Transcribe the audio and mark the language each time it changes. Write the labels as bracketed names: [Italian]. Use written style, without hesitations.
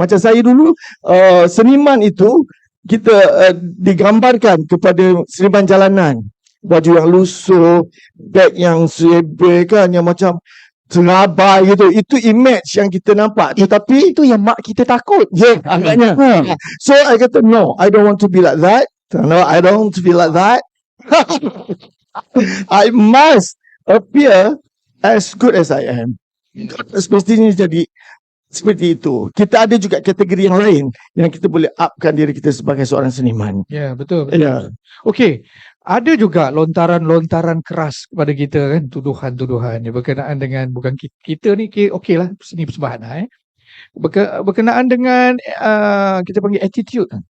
[Malay] Macam saya dulu, seniman itu kita digambarkan kepada seniman jalanan. Baju yang lusuh, beg yang sebel kan, yang macam terabai gitu. Itu image yang kita nampak. Tetapi itu yang mak kita takut. Ya, agaknya. [English] So I kata, no, I don't want to be like that. No, I don't want to be like that. I must appear as good as I am. [Malay] Semestinya jadi seperti itu. Kita ada juga kategori yang lain yang kita boleh upkan diri kita sebagai seorang seniman. Ya, betul. Ya. Okey. Ada juga lontaran-lontaran keras kepada kita kan, tuduhan-tuduhan yang berkenaan dengan bukan kita ni okeylah seni persembahan berkenaan dengan kita panggil attitude.